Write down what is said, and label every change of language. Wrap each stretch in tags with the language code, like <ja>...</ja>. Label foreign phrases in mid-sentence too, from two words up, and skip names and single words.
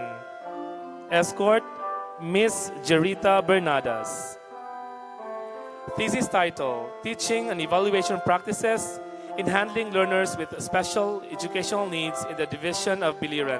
<en>Escort, Miss Jerita Bernadas. Thesis title, Teaching and Evaluation Practices in Handling Learners with Special Educational Needs in the Division of Biliran.</en>